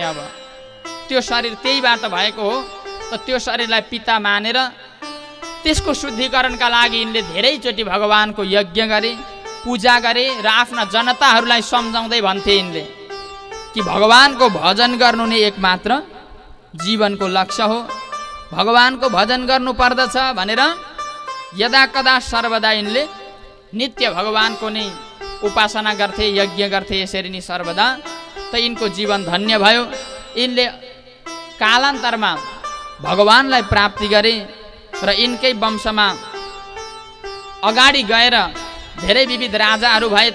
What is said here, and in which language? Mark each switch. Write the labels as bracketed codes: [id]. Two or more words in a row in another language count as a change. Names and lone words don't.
[ne] अब त्यो शरीर त्यहीबाट भएको हो त त्यो शरीरलाई पिता मानेर त्यसको शुद्धिकरणका लागि यिनले धेरैचोटि भगवानको यज्ञ गरे, पूजा गरे र आफ्ना जनताहरूलाई सम्झाउँदै भन्थे यिनले कि भगवानको भजन गर्नु नै एकमात्र जीवनको लक्ष्य हो। भगवानको भजन गर्नु पर्दछ भनेर यदा कदा सर्वदा यिनले नित्य भगवानको नै उपासना गर्थे, यज्ञ गर्थे। यसरी नै सर्वदा त यिनको जीवन धन्य भयो। यिनले कालान्तरमा भगवानलाई प्राप्ति गरे र यिनकै वंशमा अगाडि गएर धेरै विविध राजाहरू भए।